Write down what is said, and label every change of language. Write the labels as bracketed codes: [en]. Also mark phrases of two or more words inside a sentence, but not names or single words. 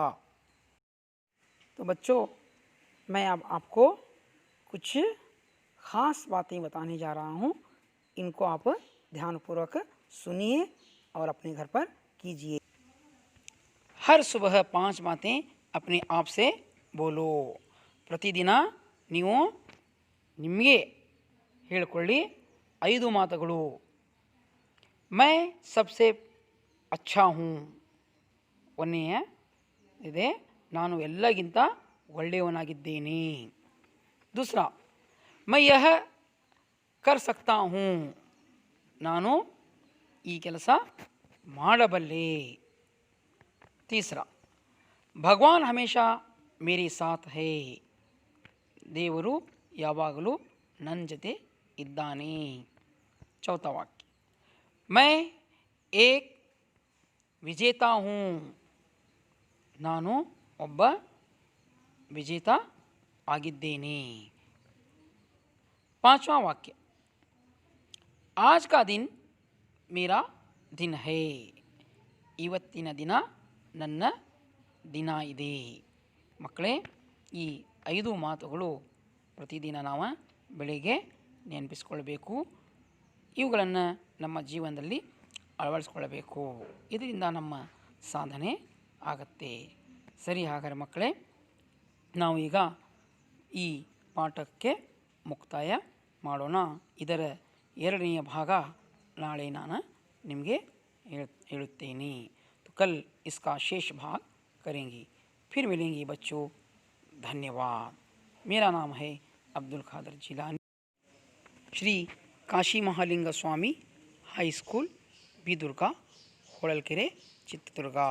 [hi] तो बच्चों, मैं अब आपको कुछ ख़ास बातें बताने जा रहा हूँ। इनको आप ध्यानपूर्वक सुनिए और अपने घर पर कीजिए। हर सुबह 5 बातें अपने आप से बोलो। [kn] ಪ್ರತಿದಿನ ನೀವು ನಿಮಗೆ ಹೇಳಿಕೊಳ್ಳಿ 5 ಮಾತುಗಳು. [hi] मैं सबसे अच्छा हूँ. [kn] ಒಂದನೆಯ ಇದೆ, ನಾನು ಎಲ್ಲಗಿಂತ ಒಳ್ಳೆಯವನಾಗಿದ್ದೇನೆ. [hi] दूसरा, मैं यह कर सकता हूँ. [kn] ನಾನು ಈ ಕೆಲಸ ಮಾಡಬಲ್ಲೆ. [hi] तीसरा, भगवान हमेशा मेरे साथ है. [kn] ದೇವರು ಯಾವಾಗಲೂ ನನ್ನ ಜೊತೆ ಇದ್ದಾನೆ. [hi] चौथा वाक्य, मैं एक विजेता हूँ. [kn] ನಾನು ಒಬ್ಬ ವಿಜೇತ ಆಗಿದ್ದೇನೆ. [hi] पांचवा वाक्य, आज का दिन मेरा दिन है. [kn] ಇವತ್ತಿನ ದಿನ ನನ್ನ ದಿನ ಇದೆ. ಮಕ್ಕಳೇ, ಈ 5 ಮಾತುಗಳು ಪ್ರತಿದಿನ ನಾವು ಬೆಳಿಗ್ಗೆ ನೆನಪಿಸ್ಕೊಳ್ಬೇಕು. ಇವುಗಳನ್ನು ನಮ್ಮ ಜೀವನದಲ್ಲಿ ಅಳವಡಿಸ್ಕೊಳ್ಬೇಕು. ಇದರಿಂದ ನಮ್ಮ ಸಾಧನೆ ಆಗತ್ತೆ. ಸರಿ, ಹಾಗಾದರೆ ಮಕ್ಕಳೇ, ನಾವು ಈಗ ಈ ಪಾಠಕ್ಕೆ ಮುಕ್ತಾಯ ಮಾಡೋಣ. ಇದರ 2ನೇ ಭಾಗ ನಾಳೆ ನಾನು ನಿಮಗೆ ಹೇಳುತ್ತೇನೆ. [hi] तो कल इसका शेष भाग करेंगे. फिर मिलेंगे बच्चों. धन्यवाद. मेरा नाम है अब्दुल खादर जिलानी, श्री काशी महालिंग स्वामी हाई स्कूल बीदुर्गा, होड़लकेरे, चित्रदुर्गा.